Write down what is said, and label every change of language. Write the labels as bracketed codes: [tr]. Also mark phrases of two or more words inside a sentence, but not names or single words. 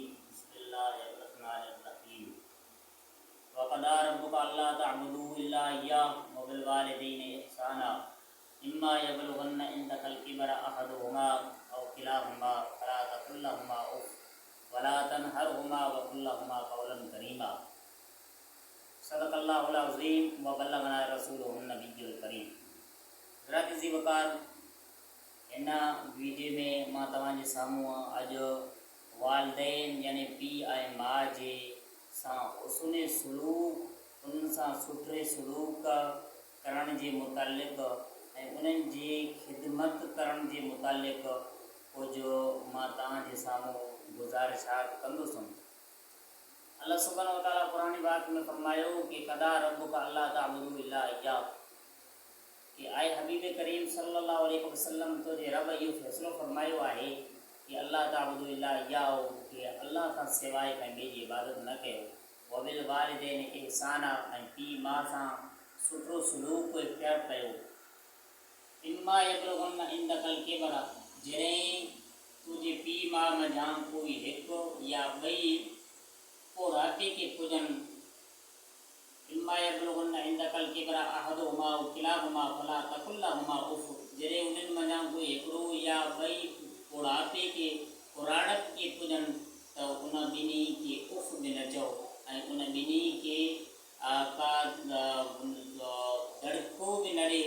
[ar] بسم الله الرحمن الرحيم. وقضى ربك ألا تعبدوا إلا إياه وبالوالدين إحسانا. إما يبلغن عندك الكبر أحدهما أو كلاهما فلا تقل لهما أف ولا تنهرهما وقل لهما قولا كريما. صدق الله العظيم وبلغنا رسوله النبي الكريم. [sd] हज़रात जी वक़ार इन वीडियो में मां तव्हांजे साम्हूं अॼु वालिदैन यानी पीउ ऐं माउ जे सां हुस्न सलूक उन्हनि सां सुठे सलूक करण जे मुतालिक़ ऐं उन्हनि जी ख़िदमत करण जे मुतालिक़ कुझु मां तव्हांजे साम्हूं गुज़ारिशात कंदुसि। अल्लाह सुब्हानहु व तआला कुरान पाक में फरमायो कि [ar] قضى ربك ألا تعبدوا إلا إياه, [sd] कि आए हबीब करीम [ar] صلى الله عليه وسلم [sd] तो जे रब इहो फ़ैसिलो फरमायो आहे कि [ar] ألا تعبدوا إلا إياه, [sd] कि अल्लाह खां सवाइ कंहिं ॿिए जी इबादत न कयो। [ar] وبالوالدين إحسانا, [sd] ऐं पीउ माउ सां सुठो सलूक इख्तियार कयो। [ar] إما يبلغن عندك الكبر, [sd] जॾहिं तुंहिंजे पीउ माउ मंझां कोई हिकु या ॿई ॿुढ़ापे के पुॼनि। [ar] إما يبلغن عندك الكبر أحدهما أو كلاهما فلا تقل لهما أف, [sd] जॾहिं उन्हनि मंझां कोई हिकिड़ो या ॿई ॿुढ़ापे के पुराणप के पुॼनि त उन ॿिन्ही खे उफ़ बि न चओ ऐं उन ॿिन्ही खे का दड़को बि न ॾे।